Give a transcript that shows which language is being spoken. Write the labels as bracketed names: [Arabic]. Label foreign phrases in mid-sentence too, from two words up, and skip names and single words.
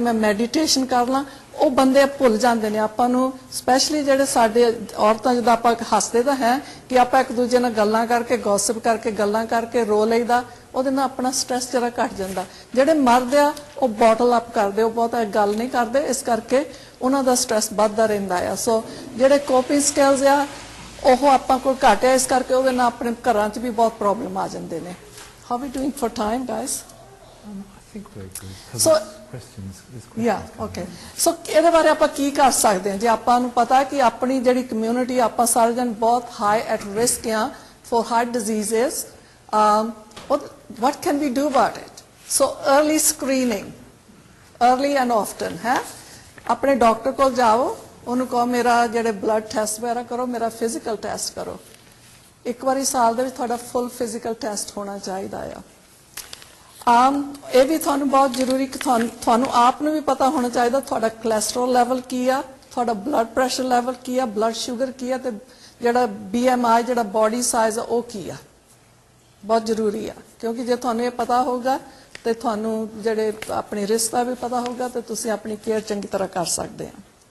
[Punjabi] ਮੈਂ ਮੈਡੀਟੇਸ਼ਨ ਕਰ ਲਾਂ ਉਹ ਬੰਦੇ ਭੁੱਲ ਜਾਂਦੇ ਨੇ ਆਪਾਂ ਨੂੰ ਸਪੈਸ਼ਲੀ ਜਿਹੜੇ ਸਾਡੇ ਔਰਤਾਂ ਜਦੋਂ ਆਪਾਂ ਹੱਸਦੇ ਤਾਂ ਹੈ ਕਿ ਆਪਾਂ ਇੱਕ ਦੂਜੇ ਨਾਲ ਗੱਲਾਂ ਕਰਕੇ ਗੌਸਿਪ ਕਰਕੇ ਗੱਲਾਂ ਕਰਕੇ ਰੋ ਲਈਦਾ ਉਹਦੇ ਨਾਲ ਆਪਣਾ ਸਟ੍ਰੈਸ ਜਰਾ ਘਟ ਜਾਂਦਾ ਜਿਹੜੇ ਮਰਦ ਆ ਉਹ [English] bottle up [Punjabi] ਕਰਦੇ ਉਹ ਬਹੁਤ ਗੱਲ ਨਹੀਂ ਕਰਦੇ ਇਸ ਕਰਕੇ ਉਹਨਾਂ ਦਾ ਸਟ੍ਰੈਸ ਵੱਧਦਾ ਰਹਿੰਦਾ ਆ ਸੋ ਜਿਹੜੇ [English] coping skills [Punjabi] ਆ ਉਹ ਆਪਾਂ ਕੋਲ ਘੱਟ ਆ ਇਸ ਕਰਕੇ ਉਹਦੇ ਨਾਲ ਆਪਣੇ ਘਰਾਂ 'ਚ ਵੀ ਬਹੁਤ ਪ੍ਰੋਬਲਮ ਆ ਜਾਂਦੇ ਨੇ [English] how we doing for time guys I think very good. So, questions. yeah, okay. So [Punjabi] ਇਹਦੇ ਬਾਰੇ ਆਪਾਂ ਕੀ ਕਰ ਸਕਦੇ ਹਾਂ ਜੇ ਆਪਾਂ ਨੂੰ ਪਤਾ ਕਿ ਆਪਣੀ ਜਿਹੜੀ ਕਮਿਊਨਿਟੀ ਆਪਾਂ ਸਾਰੇ ਜਣ ਬਹੁਤ [English] high at risk [Punjabi] ਆ [English] for heart diseases what can we do about it so early screening early and often [Punjabi] ਹੈ ਆਪਣੇ ਡਾਕਟਰ ਕੋਲ ਜਾਓ ਉਹਨੂੰ ਕਹੋ ਮੇਰਾ ਜਿਹੜੇ [English] blood test [Punjabi] ਵਗੈਰਾ ਕਰੋ ਮੇਰਾ [English] physical test [Punjabi] ਕਰੋ ਇੱਕ ਵਾਰੀ ਸਾਲ ਦੇ ਵਿੱਚ ਤੁਹਾਡਾ [English] full physical test [Punjabi] ਹੋਣਾ ਚਾਹੀਦਾ ਆ ਇਹ ਵੀ ਤੁਹਾਨੂੰ ਬਹੁਤ ਜ਼ਰੂਰੀ ਕਿ ਤੁਹਾਨੂੰ ਆਪ ਨੂੰ ਵੀ ਪਤਾ ਹੋਣਾ ਚਾਹੀਦਾ ਤੁਹਾਡਾ [English] cholesterol level [Punjabi] ਕੀ ਆ ਤੁਹਾਡਾ [English] blood pressure level [Punjabi] ਕੀ ਆ [English] blood sugar [Punjabi] ਕੀ ਆ ਤੇ ਜਿਹੜਾ BMI ਜਿਹੜਾ [English] body size [Punjabi] ਆ ਉਹ ਕੀ ਆ ਬਹੁਤ ਜ਼ਰੂਰੀ ਆ ਕਿਉਂਕਿ ਜੇ ਤੁਹਾਨੂੰ ਇਹ ਪਤਾ ਹੋਊਗਾ ਤੇ ਤੁਹਾਨੂੰ ਜਿਹੜੇ ਆਪਣੀ ਰਿਸਕ ਦਾ ਵੀ ਪਤਾ ਹੋਊਗਾ ਤੇ ਤੁਸੀਂ ਆਪਣੀ ਕੇਅਰ ਚੰਗੀ ਤਰ੍ਹਾਂ ਕਰ ਸਕਦੇ ਆ